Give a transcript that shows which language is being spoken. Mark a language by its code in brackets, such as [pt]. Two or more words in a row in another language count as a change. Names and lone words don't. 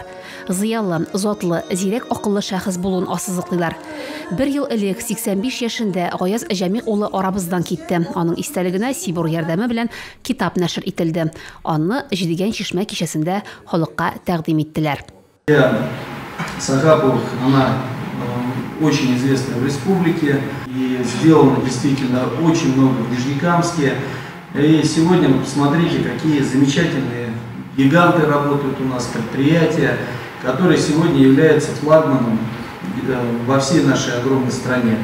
[tt] Зыялы, затлы, зирәк акыллы шәхес булуын ассызыклыйлар. 1 ел элек 85 яшендә Гаяз Җәмигъ улы арабыздан китте. Аның истәлегенә Сибур ярдәме белән китап нәшер ителде. Аны Җидегән чишмә кичәсендә халыкка тәкъдим иттеләр. [ru] Сахапов, она очень известна в республике и сделано действительно очень много в Нижнекамске. И сегодня посмотрите, какие замечательные гиганты работают у нас, предприятия, которые сегодня являются флагманом во всей нашей огромной стране.